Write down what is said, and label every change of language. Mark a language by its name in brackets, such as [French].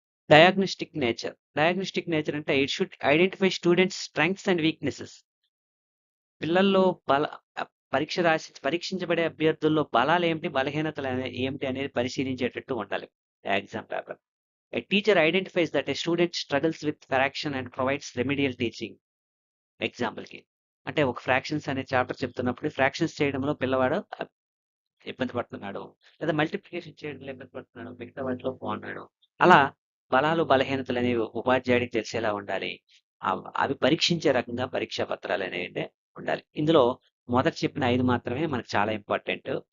[English] Diagnostic nature అంటే it should identify students strengths and weaknesses. [Telugu] పిల్లల్లో పరీక్షించబడే అభ్యర్థుల్లో బలాలు ఏమిటి, బలహీనతలు ఏమిటి అనేది పరిశీలించేటట్టు ఉండాలి exam paper. [English] A teacher identifies that a student struggles with fraction and provides remedial teaching. [Telugu] ఎగ్జాంపుల్కి అంటే ఒక ఫ్రాక్షన్స్ అనే చాప్టర్ చెప్తున్నప్పుడు ఫ్రాక్షన్స్ చేయడంలో పిల్లవాడు ఇబ్బంది పడుతున్నాడు, లేదా మల్టిప్లికేషన్ చేయడంలో ఇబ్బంది పడుతున్నాడు, మిగతా వాటిలో బాగున్నాడు. అలా బలాలు బలహీనతలు అనేవి ఉపాధ్యాయుడికి తెలిసేలా ఉండాలి. అవి పరీక్షించే రకంగా పరీక్షా పత్రాలు అనేవి ఉండాలి. ఇందులో మొదట చెప్పిన 5 మాత్రమే మనకు చాలా ఇంపార్టెంట్.